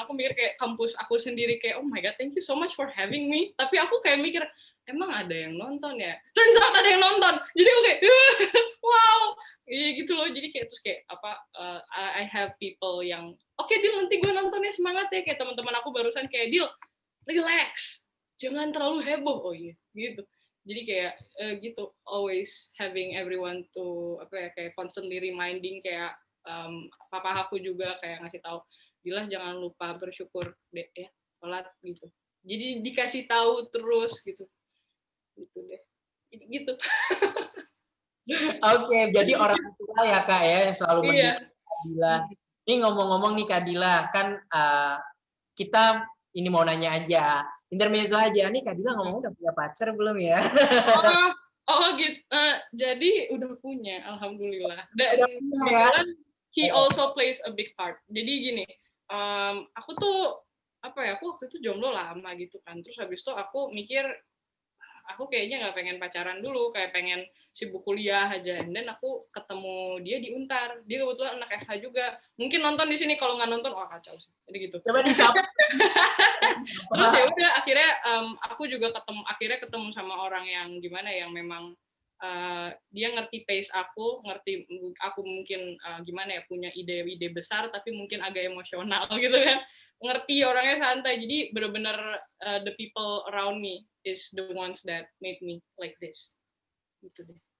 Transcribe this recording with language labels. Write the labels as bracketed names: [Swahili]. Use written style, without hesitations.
[Indonesian] Aku mikir kayak kampus aku sendiri kayak, [English] oh my god, thank you so much for having me. [Indonesian] Tapi aku kayak mikir, emang ada yang nonton ya? [English] Turns out [Indonesian] ada yang nonton. Jadi aku kayak, wow. Iya gitu loh. Jadi kayak terus kayak apa? [English] I have people [Indonesian] yang, oke Dil, nanti gue nontonnya semangat ya. Kayak teman-teman aku barusan kayak, Dil, relax, jangan terlalu heboh. Oh iya, gitu. Jadi kayak gitu, [English] always having everyone to [Indonesian] apa ya, kayak [English] constantly reminding [Indonesian] kayak papa aku juga kayak ngasih tahu, Dila jangan lupa bersyukur deh ya, sholat gitu. Jadi dikasih tahu terus gitu, gitu deh, gitu. Oke, jadi orang tua ya Kak ya yang selalu Iya. mendukung Kak Dila. Ini ngomong-ngomong nih Kak Dila, kan kita ini mau nanya aja, intermezzo aja. Nih Kak Dila ngomong udah punya pacar belum ya? Gitu. Jadi udah punya, alhamdulillah. Dan Udah punya ya? kebetulan [English] he also plays a big part. [Indonesian] Jadi gini, aku tuh apa ya? Aku waktu itu jomblo lama gitu kan. Terus habis itu aku mikir, aku kayaknya nggak pengen pacaran dulu, kayak pengen sibuk kuliah aja. Dan aku ketemu dia di Untar. Dia kebetulan anak FH juga. Mungkin nonton di sini, kalau nggak nonton, wah kacau sih. Jadi gitu. Coba disapa. Terus ya udah akhirnya aku juga ketemu sama orang yang gimana, yang memang dia ngerti pace aku, ngerti aku mungkin gimana ya, punya ide-ide besar tapi mungkin agak emosional gitu kan, ngerti orangnya santai. Jadi benar-benar [English] the people around me is the ones that made me like this [Indonesian] gitu deh.